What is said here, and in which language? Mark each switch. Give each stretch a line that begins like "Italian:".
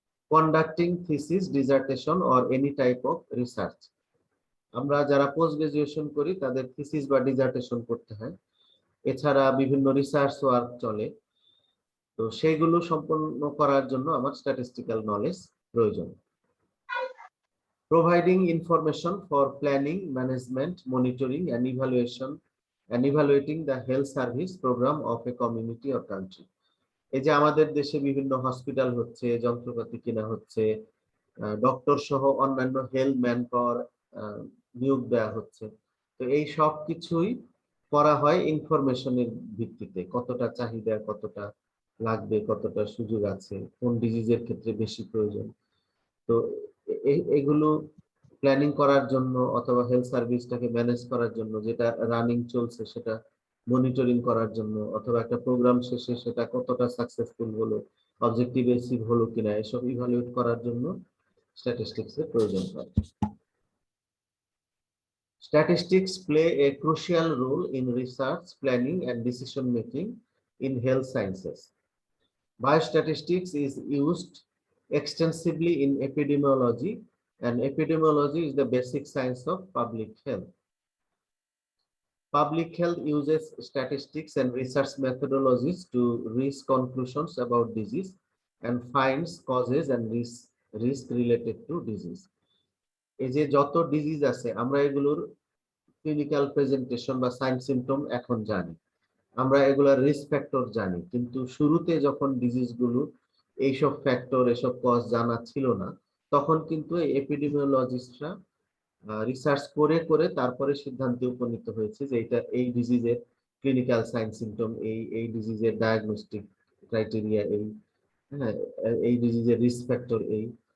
English: Conducting thesis, dissertation or any type of research.
Bangla: আমরা যারা post graduation করি তাদের থিসিস বা ডিসার্টেশন করতে হয়। এছাড়া বিভিন্ন রিসার্চ ওয়ার্ক চলে। তো সেইগুলো সম্পন্ন করার জন্য আমার স্ট্যাটিস্টিক্যাল নলেজ প্রয়োজন।
English: Providing information for planning, management, monitoring and evaluating the health service program of a community or country.
Bangla: এই যে আমাদের দেশে বিভিন্ন হসপিটাল হচ্ছে, যন্ত্রপাতি কেনা হচ্ছে, ডক্টর সহ অন্যান্য হেলথ ম্যান পাওয়ার নিয়োগ দেওয়া হচ্ছে। তো এই সব কিছুই করা হয় ইনফরমেশনের ভিত্তিতে, কতটা চাহিদা, কতটা লাগবে, কতটা সুযোগ আছে, কোন ডিজিজের ক্ষেত্রে বেশি প্রয়োজন। তো এগুলো প্ল্যানিং করার জন্য অথবা হেলথ সার্ভিসটাকে ম্যানেজ করার জন্য, যেটা রানিং চলছে সেটা মনিটরিং করার জন্য, অথবা একটা প্রোগ্রাম শেষে সেটা কতটা সাকসেসফুল হলো, অবজেক্টিভ অ্যাচিভ হলো কিনা, এসব ইভালুয়েট করার জন্য স্ট্যাটিস্টিক্সের প্রয়োজন হয়।
English: Statistics play a crucial role in research, planning and decision making in health sciences. Biostatistics is used extensively in epidemiology, and epidemiology is the basic science of public health. Public health uses statistics and research methodologies to reach conclusions about disease and finds causes and risk related to disease.
Bangla: এই যে যত disease আছে আমরা এগুলোর clinical presentation বা sign symptom এখন জানি, আমরা এগুলার রিস্ক ফ্যাক্টর জানি, কিন্তু শুরুতে যখন ডিজিজগুলো এইসব ফ্যাক্টর এসব কজ জানা ছিল না, তখন কিন্তু এই এপিডেমিওলজিস্টরা রিসার্চ করে করে তারপরে সিদ্ধান্তে উপনীত হয়েছে যে এটা এই ডিজিজের ক্লিনিক্যাল সাইন সিম্পটম, এই ডিজিজের ডায়াগনস্টিক ক্রাইটেরিয়া এই, হ্যাঁ, এই ডিজিজের রিস্ক ফ্যাক্টর এই।